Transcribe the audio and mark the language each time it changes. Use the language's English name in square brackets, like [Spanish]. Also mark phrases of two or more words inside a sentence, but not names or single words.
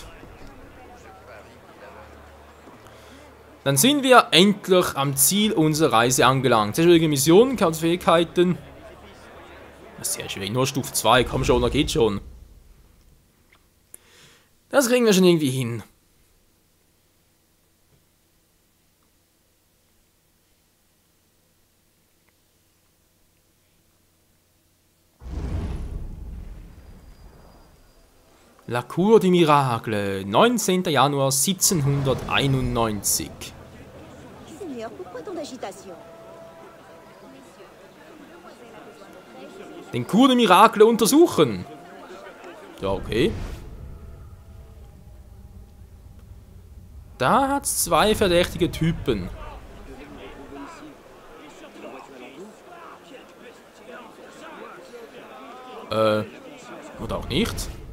[German] Dann sind wir endlich am Ziel unserer Reise angelangt. Sehr schwierige Mission, Fähigkeiten. Sehr schwierig, nur Stufe 2, komm schon, da geht schon. Das kriegen wir schon irgendwie hin. [French] La Cour des Miracles, 19. [German] Januar 1791. [French] Seigneur, pourquoi tant d'agitation? [German] Den Cour des Miracles untersuchen. Ja, okay. Da hat es zwei verdächtige Typen. Oder auch nicht.